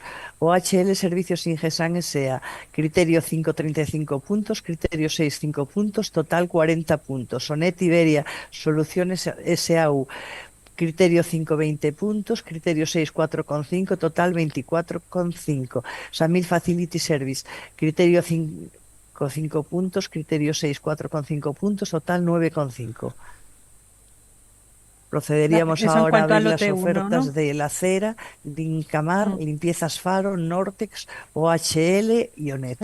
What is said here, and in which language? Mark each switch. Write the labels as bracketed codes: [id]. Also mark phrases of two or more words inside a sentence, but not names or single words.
[es] OHL Servicios Ingesan S.A., criterio 5,35 puntos, criterio 6,5 puntos, total 40 puntos. Sonet Iberia Soluciones S.A.U., criterio 5,20 puntos, criterio 6,4,5, total 24,5. Samil Facility Service, criterio 5,5 puntos, criterio 6,4,5 puntos, total 9,5. Procederíamos Eso en ahora a cuanto al abrir las lote 1, ¿no? ofertas de La Cera, Lincamar, Limpiezas Faro, Nortex, OHL y ONET.